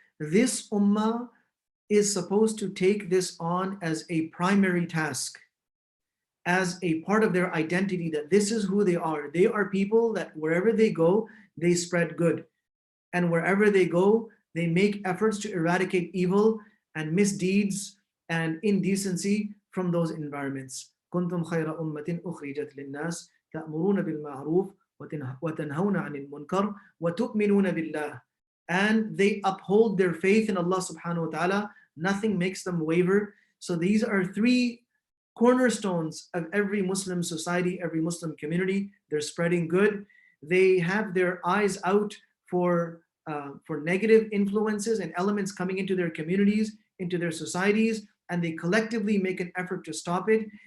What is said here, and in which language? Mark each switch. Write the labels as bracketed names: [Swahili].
[English] This ummah is supposed to take this on as a primary task, as a part of their identity, that this is who they are. They are people that wherever they go, they spread good. And wherever they go, they make efforts to eradicate evil and misdeeds and indecency from those environments. [Arabic] كنتم خير أمة أخرجت للناس تأمرون بالمعروف وتنهون عن المنكر وتؤمنون بالله. [English] And they uphold their faith in Allah subhanahu wa ta'ala. Nothing makes them waver. So these are three cornerstones of every Muslim society, every Muslim community. They're spreading good. They have their eyes out for negative influences and elements coming into their communities, into their societies, and they collectively make an effort to stop it.